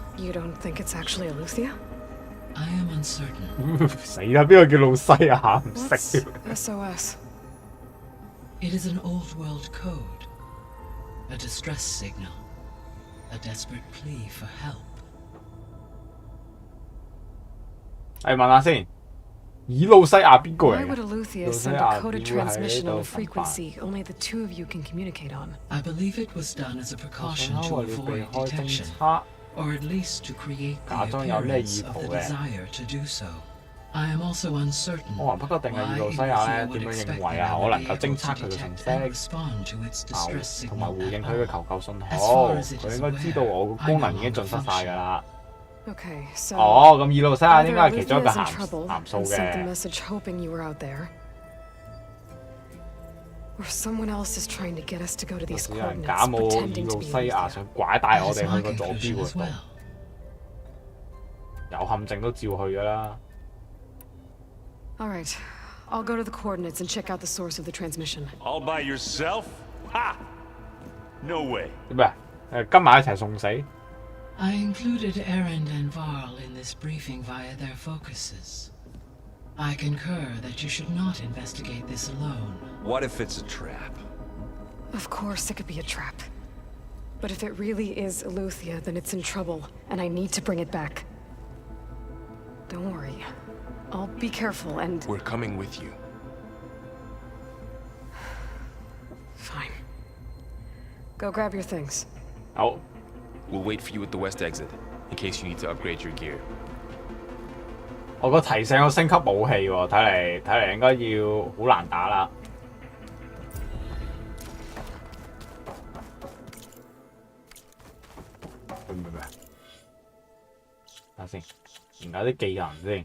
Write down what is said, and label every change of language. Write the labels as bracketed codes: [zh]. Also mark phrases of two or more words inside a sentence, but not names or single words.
[en] You don't think it's actually Aletheia? I am uncertain. What's SOS? It is an old world code. A distress signal. A desperate plea for help. [yue] 問下先，以路西亞邊個嚟 [en] Why [yue] 嘅？ [en] would Aletheia send a coded transmission on a frequency only the two of you can communicate on? I believe it was done as a precaution to avoid detection, or at least to create the appearance of the desire to do so. I am also uncertain why Aletheia would expect the Aletheia and respond to its distress signal at all. As far as it is aware, I no longer function. Okay, so [yue] 哦，咁以路西亞應該係其 [en] either [yue] 中一個 [en] Aletheia's in [yue] 函 [en] trouble [yue] 函數 [en] and sent the [yue] 嘅。 [en] message hoping you were out there, or someone else is trying to get us to go to these [yue] 有人 [en] coordinates [yue] 假冒以 [en] pretending to [yue] 路 [en] be [yue] 西亞 [en] Aletheia. [yue] 想拐帶我 [en] That [yue] 哋 [en] is my [yue] 去個左 [en] conclusion [yue] 標 [en] as [yue] 嗰度， [en] well. [yue] 有陷阱都照去㗎啦。 [en] All right, I'll go to the coordinates and check out the source of the transmission. All by yourself? Ha! No way. [yue] 點咩？跟埋一齊送死？ [en] I included Erend and Varl in this briefing via their focuses. I concur that you should not investigate this alone. What if it's a trap? Of course it could be a trap. But if it really is Aletheia, then it's in trouble, and I need to bring it back. Don't worry. I'll be careful and... We're coming with you. Fine. Go grab your things. [yue] 好。 [en] We'll wait for you at the west exit, in case you need to upgrade your gear. [yue] 我個提醒我升級武器喎，睇嚟應該要好難打啦。唔，睇下先，研究啲技能先。